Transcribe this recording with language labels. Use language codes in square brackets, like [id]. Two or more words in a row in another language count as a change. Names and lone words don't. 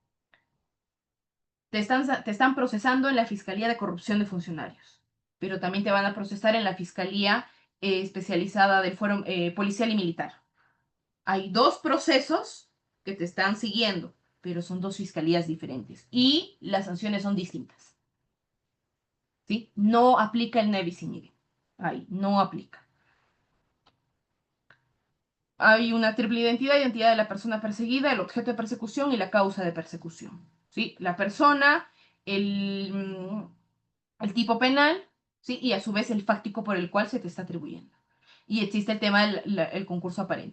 [es] Te están procesando en la Fiscalía de Corrupción de Funcionarios, pero también te van a procesar en la Fiscalía especializada del Fuero Policial y Militar. Hay 2 procesos que te están siguiendo, pero son 2 fiscalías diferentes y las sanciones son distintas. ¿Sí? No aplica el [la] ne bis in idem. [es] Ahí, no aplica. Hay una triple identidad de la persona perseguida, el objeto de persecución y la causa de persecución. ¿Sí? La persona, el, el tipo penal, ¿sí? Y a su vez el fáctico por el cual se te está atribuyendo. Y existe el tema del concurso aparente.